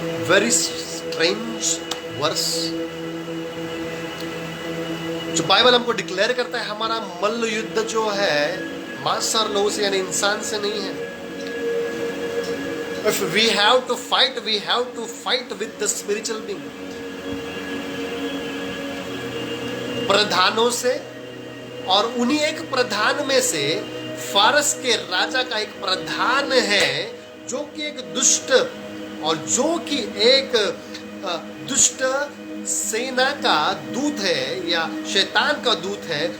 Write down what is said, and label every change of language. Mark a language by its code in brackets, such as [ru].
[hi] Very strange verse जो Bible हमको declare करता है, हमारा मल्ल युद्ध जो है मांस और लहू से यानी इंसान से नहीं है। [en] If we have to fight with the spiritual being। [hi] प्रधानों से, और उन्हीं एक प्रधान में से फारस के राजा का एक प्रधान है जो कि एक दुष्ट और जो कि एक दुष्ट सेना का दूत है या शैतान का दूत है।